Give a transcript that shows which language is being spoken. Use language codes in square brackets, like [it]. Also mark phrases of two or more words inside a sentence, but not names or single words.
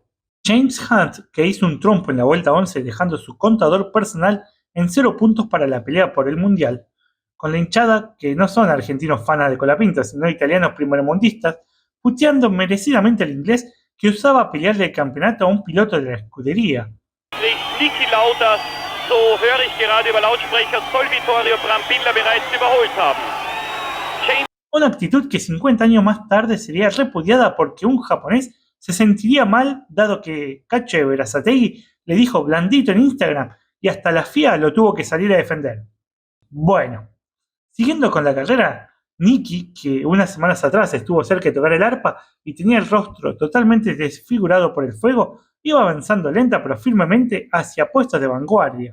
[es] James Hunt, que hizo un trompo en la vuelta 11 dejando su contador personal en 0 puntos para la pelea por el mundial, con la hinchada que no son argentinos fanas de Colapinto, sino italianos primermundistas, puteando merecidamente al inglés que usaba pelearle el campeonato a un piloto de la escudería. [de] Niki Lauda, so höre ich gerade über Lautsprecher, soll Vittorio Brambilla bereits überholt haben. [es] Una actitud que 50 años más tarde sería repudiada porque un japonés se sentiría mal dado que Cacho Berazategui le dijo blandito en Instagram y hasta la FIA lo tuvo que salir a defender. Bueno, siguiendo con la carrera, Nicky, que unas semanas atrás estuvo cerca de tocar el arpa y tenía el rostro totalmente desfigurado por el fuego, iba avanzando lenta pero firmemente hacia puestos de vanguardia.